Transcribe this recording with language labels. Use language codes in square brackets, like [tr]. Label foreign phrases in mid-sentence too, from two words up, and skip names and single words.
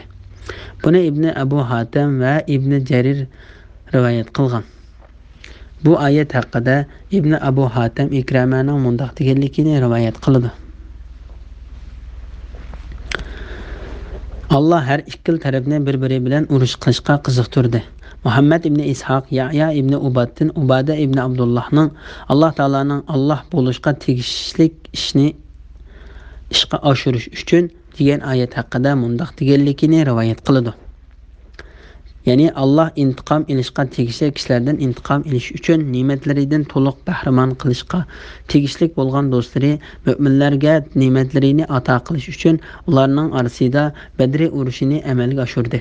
[uz] Buni Ibn Abu Hatim va Ibn Jarir rivoyat qilgan. Bu oyat haqida Ibn Abu Hatim Ikramaning mundaq deganligini rivoyat qildi. Allah har ikki tarafni bir-biri bilan urush qilishga qiziqtirdi. Muhammad ibn Ishoq Yahya ibn Ubaddin Ubada ibn Abdullahning Allah Taoloning Allah bo'lishga tegishli ishni ishga oshirish uchun degan oyat haqida mundaq deganligini rivoyat qildi. Ya'ni Allah intiqom olishga tegishli kishilardan intiqom olish uchun ne'matlaridan to'liq bahramand qilishga tegishli bo'lgan do'stlari mu'minlarga ne'matlarini ato qilish uchun ularning orasida Badr urushini amalga oshirdi.